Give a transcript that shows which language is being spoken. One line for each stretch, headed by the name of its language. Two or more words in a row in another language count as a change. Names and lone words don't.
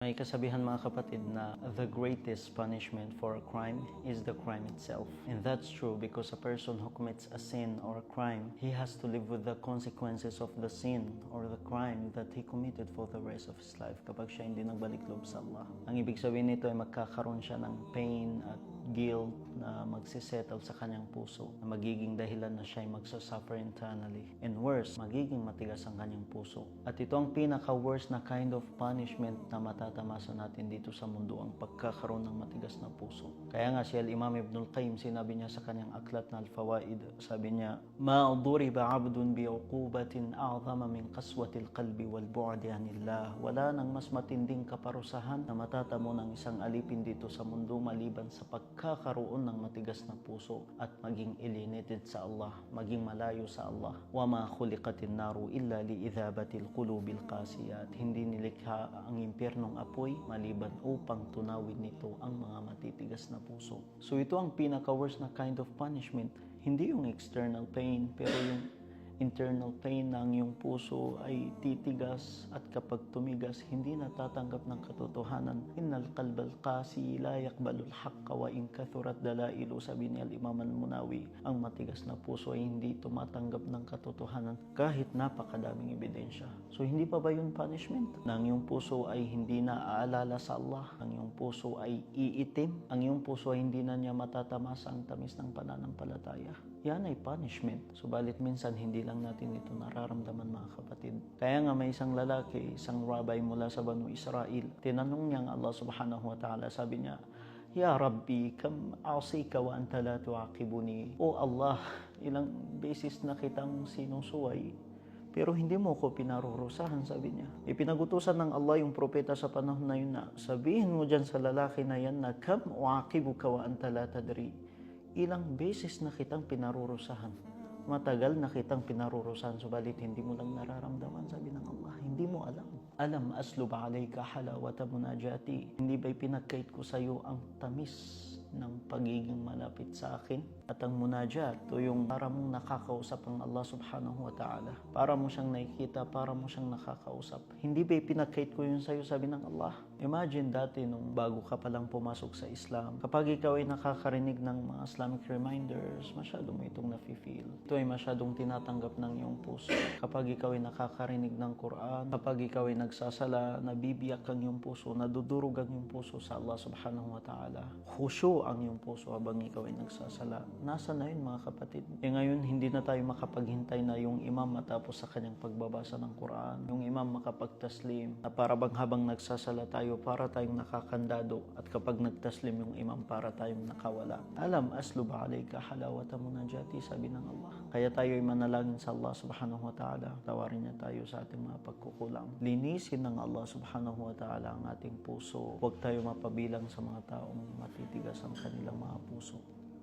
Filipino: May kasabihan mga kapatid na
English: the greatest punishment for a crime is the crime itself. And that's true because a person who commits a sin or a crime, he has to live with the consequences of the sin or the crime that he committed for the rest of his life
Filipino: kapag siya hindi nagbalik loob sa Allah. Ang ibig sabihin nito ay magkakaroon siya ng pain at guilt na magsisettle sa kanyang puso, na magiging dahilan na siya ay magsasuffer internally.
English: And worse,
Filipino: magiging matigas ang kanyang puso. At ito ang pinaka-worst na
English: kind of punishment
Filipino: na matatamasa natin dito sa mundo, ang pagkakaroon ng matigas na puso. Kaya nga si Al-Imam Ibn Al-Qayyim, sinabi niya sa kanyang aklat na Al-Fawaid, sabi niya,
Arabic: "ما ضرب عبد بعقوبة أعظم من قسوة القلب والبعد عن الله."
Filipino: Wala nang mas matinding kaparusahan na matatamo ng isang alipin dito sa mundo maliban sa pagkakaroon ng matigas na puso at maging alienated sa Allah, maging malayo sa Allah.
Arabic: وما خلقت النار إلا لإذابة القلوب القاسية.
Filipino: Hindi nilikha ang impyernong apoy maliban upang tunawin nito ang mga matitigas na puso. So ito ang pinaka-worst na
English: kind of punishment.
Filipino: Hindi yung
English: external pain,
Filipino: pero yung
English: internal pain
Filipino: ng iyong puso ay titigas at kapag tumigas, hindi natatanggap ng katotohanan.
Arabic: إن القلب القاسي لا يقبل الحق وإن كثرت دلائله,
Filipino: sabi ni
Arabic: Al-Imam Al-Munawi,
Filipino: ang matigas na puso ay hindi tumatanggap ng katotohanan kahit napakadaming ebidensya. So hindi pa ba yun punishment? Na ang iyong puso ay hindi na aalala sa Allah, ang iyong puso ay iitim, ang iyong puso ay hindi na niya matatamasa ang tamis ng pananampalataya. Yan ay punishment. Subalit minsan hindi lang natin ito nararamdaman mga kapatid. Kaya nga may isang lalaki, isang rabbi mula sa Banu Israel, tinanong niya ang Allah
Arabic: سبحانه وتعالى,
Filipino: sabi niya,
Arabic: "يا رب كم أعصيك وأنت لا تعاقبني."
English: O Allah,
Filipino: ilang beses na kitang sinusuway, pero hindi mo ko pinarurusahan, sabi niya. Ipinagutusan ng Allah yung propeta sa panahon na yun na, sabihin mo dyan sa lalaki na yan na,
Arabic: "كم أعاقبك وأنت لا تدري."
Filipino: Ilang beses na kitang pinarurusahan. Matagal na kitang pinarurusahan, subalit hindi mo lang nararamdaman, sabi ng Allah. Hindi mo alam.
Arabic: ألم أسلب عليك حلاوة مناجاتي.
Filipino: Hindi ba'y pinagkait ko sa iyo ang tamis ng pagiging malapit sa akin? At ang munajat, ito yung para mong nakakausap ang Allah
Arabic: سبحانه وتعالى.
Filipino: Para mo siyang nakikita, para mo siyang nakakausap. Hindi ba'y pinagkait ko yun sa iyo, sabi ng Allah. Imagine dati nung bago ka palang pumasok sa Islam, kapag ikaw ay nakakarinig ng mga
English: Islamic reminders,
Filipino: masyado mo itong nafe-feel. Ito ay masyadong tinatanggap ng iyong puso. Kapag ikaw ay nakakarinig ng Quran, kapag ikaw ay nagsasala, nabibiyak ang iyong puso, nadudurog ang iyong puso sa Allah
Arabic: سبحانه وتعالى.
Filipino: Khushu ang iyong puso habang ikaw ay nagsasala. Nasa na yun mga kapatid? Ngayon, hindi na tayo makapaghintay na yung imam matapos sa kanyang pagbabasa ng Quran, yung imam makapagtaslim, na para bang habang nagsasala tayo, para tayong nakakandado, at kapag nagtaslim yung imam, para tayong nakawala.
Arabic: ألم أسلب عليك حلاوة مناجاتي,
Filipino: sabi ng Allah. Kaya tayo ay manalangin sa Allah
Arabic: سبحانه وتعالى.
Filipino: Tawarin niya tayo sa ating mga pagkukulang. Linisin ng Allah
Arabic: سبحانه وتعالى
Filipino: ang ating puso. Huwag tayo mapabilang sa mga taong matitigas ang kanilang mga puso.